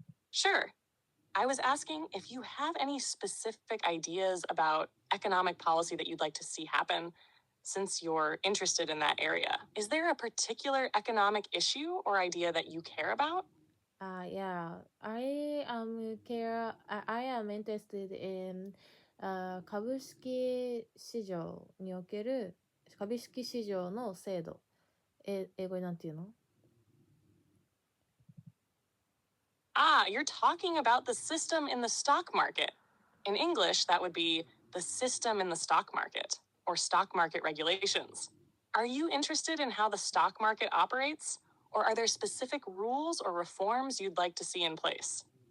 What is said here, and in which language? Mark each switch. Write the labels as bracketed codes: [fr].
[en] Sure. I was asking if you have any specific ideas about economic policy that you'd like to see happen since you're interested in that area. Is there a particular economic issue or idea that you care about? Yeah, I am interested in [ja] 株式市場における株式市場の制度。英語になんて言うの？ [en] You're talking about the system in the stock market. In English, that would be the system in the stock market or stock market regulations. Are you interested in how the stock market operates? Or are there specific rules or reforms you'd like to see in place?